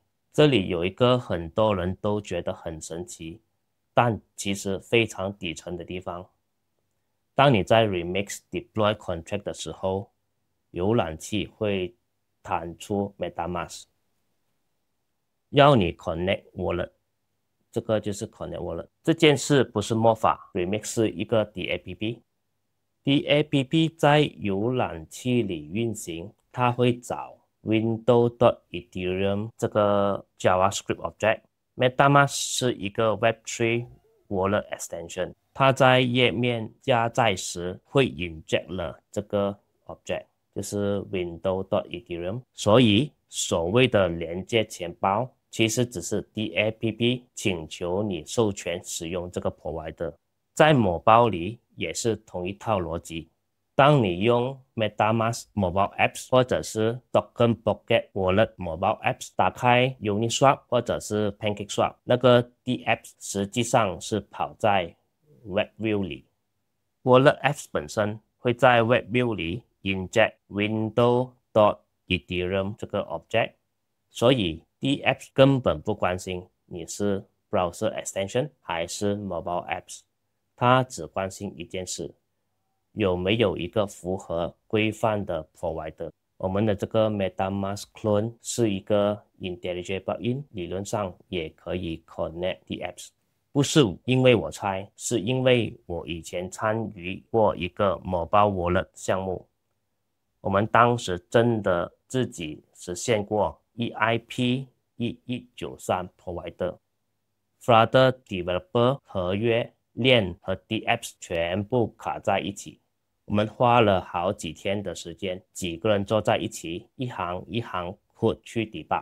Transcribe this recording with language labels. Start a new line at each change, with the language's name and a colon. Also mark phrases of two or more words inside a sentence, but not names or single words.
Chinese: 這裡有一個很多人都覺得很神奇，但其實非常底層的地方。當你在 Remix
English: Deploy Contract
Chinese: 的時候，瀏覽器會彈出 MetaMask， 要你
English: Connect Wallet，
Chinese: 這個就是
English: Connect Wallet。
Chinese: 這件事不是魔法 ，Remix 是一個 DAPP。DAPP 在瀏覽器裡運行，它會找 window.ethereum 這個
English: JavaScript object。
Chinese: MetaMask 是一個
English: Web3 Wallet extension，
Chinese: 它在頁面加載時會 inject 了這個 object， 就是 window.ethereum。所以所謂的連接錢包其實只是 DAPP 請求你授權使用這個 provider。在某包裡也是同一套邏輯。當你用 MetaMask
English: Mobile Apps
Chinese: 或者是 Token Pocket
English: Wallet Mobile Apps
Chinese: 打開 Uniswap 或者是 PancakeSwap， 那個 DApp 實際上是跑在 WebView 裡。Wallet Apps 本身會在 WebView 裡
English: inject window.ethereum
Chinese: 這個 object， 所以 DApp 根本不關心你是
English: Browser Extension
Chinese: 還是
English: Mobile Apps。
Chinese: 他只關心一件事，有沒有一個符合規範的 provider。我們的這個 MetaMask Clone 是一個 IntelliJ plugin， 理論上也可以
English: connect the apps。
Chinese: 不是因為我猜，是因為我以前參與過一個
English: Mobile Wallet
Chinese: 項目，我們當時真的自己實現過 EIP1193 provider。Flutter Developer 合約鏈和 DApps 全部卡在一起，我們花了好幾天的時間，幾個人坐在一起，一行一行 code 去 debug。